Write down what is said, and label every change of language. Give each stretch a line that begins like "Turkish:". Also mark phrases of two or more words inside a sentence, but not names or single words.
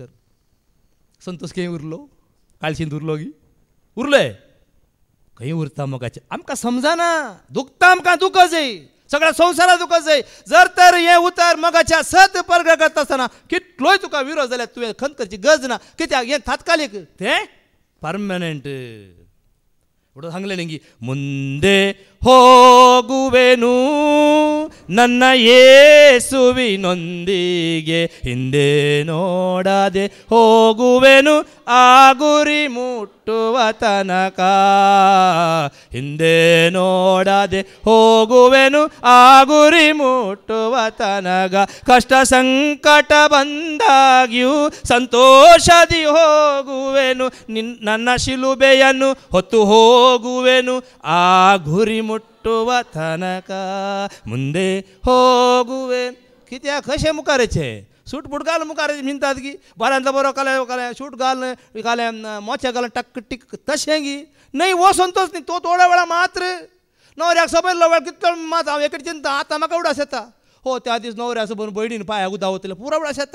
Konkani: संतोष खंय उरलो, काळशींत उरलो की उरले खंय उरता मोगाचें आमकां समजना. दुखता आमकां दुख जाय, सगळ्या संवसारात दुख जाय. जर तर हें उतर मोगाच्या सत परगट करता आसतना कितलोय तुका विरोध जाल्यार तुवें खंत करची गरज ना. कित्याक हें तात्कालीक, तें पर्मनंट. म्हणून सांगलें न्ही,
Kannada: ಮುಂದೆ ಹೋಗುವೆನು ನನ್ನ ಯೇಸುವಿನೊಂದಿಗೆ, ಹಿಂದೆ ನೋಡದೆ ಹೋಗುವೆನು ಆ ಗುರಿ ಮುಟ್ಟುವ ತನಕ, ಹಿಂದೆ ನೋಡದೆ ಹೋಗುವೆನು ಆ ಗುರಿ ಮುಟ್ಟುವ ತನಕ. ಕಷ್ಟ ಸಂಕಟ ಬಂದಾಗ್ಯೂ ಸಂತೋಷದಿ ಹೋಗುವೆನು, ನನ್ನ ಶಿಲುಬೆಯನ್ನು ಹೊತ್ತು ಹೋಗುವೆನು ಆ ಗುರಿ ಮುಟ್ಟುವ ತನಕ, ಮುಂದೆ ಹೋಗುವೆ.
Konkani: कित्याक कशें मुखारेचे सूट बूट घाल मुखारेचे मिनतात की बऱ्यांतलो बरो काले सूट घाल काले मोचे घाल टक टिक तशें गी नाही. वो संतोष न्ही, तो थोड्या वेळा मात्र न्हवऱ्याक सबयल्लो वेळ कितलो मात हांव एकेच चिंता आतां म्हाका उडास येता. हो त्या दीस न्हवऱ्या सबून भयणीन पांयाक उदक वतलें पुरो उडास येता.